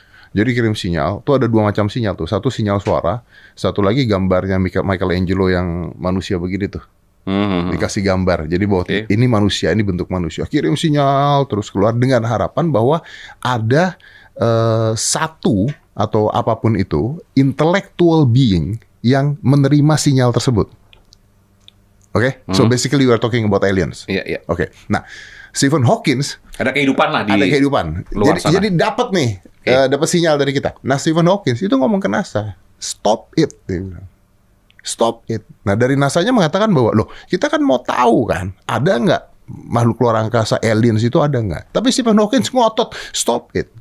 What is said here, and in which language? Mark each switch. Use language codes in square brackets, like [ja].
[id] Jadi kirim sinyal, tuh ada 2 macam sinyal tuh. Satu sinyal suara, satu lagi gambarnya Michelangelo yang manusia begini tuh. Dikasih gambar, jadi bahwa ini manusia, ini bentuk manusia. Kirim sinyal terus keluar dengan harapan bahwa ada satu atau apapun itu intellectual being yang menerima sinyal tersebut. [en] Oke, so basically we are talking about aliens. [id] Iya. Oke, nah Stephen Hawking Ada kehidupan lah di ada kehidupan. luar sana. Jadi dapat nih, dapat sinyal dari kita. Nah Stephen Hawking itu ngomong ke NASA, [en] stop it, [id] dia bilang. Stop it. Nah dari NASA-nya mengatakan bahwa loh kita kan mau tahu kan ada nggak makhluk luar angkasa aliens itu ada nggak? Tapi Stephen Hawking ngotot [en] stop it.